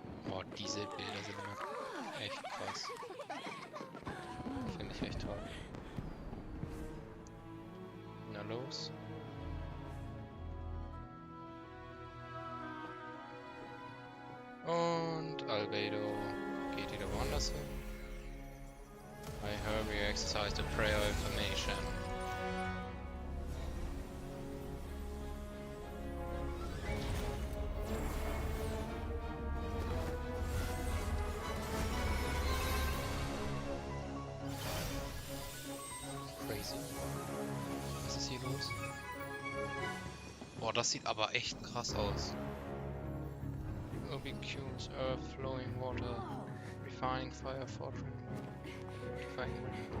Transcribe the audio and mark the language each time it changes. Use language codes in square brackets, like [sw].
[de] Oh, diese Bilder sind immer echt krass. Finde ich echt toll. Na los. Und Albedo geht wieder woanders hin. [en] I heard we exercise the prayer of information. [de] Crazy. Was ist hier los? Boah, das sieht aber echt krass aus. [en] Ubiquitous, earth, flowing water, refining fire, forging, defining wind.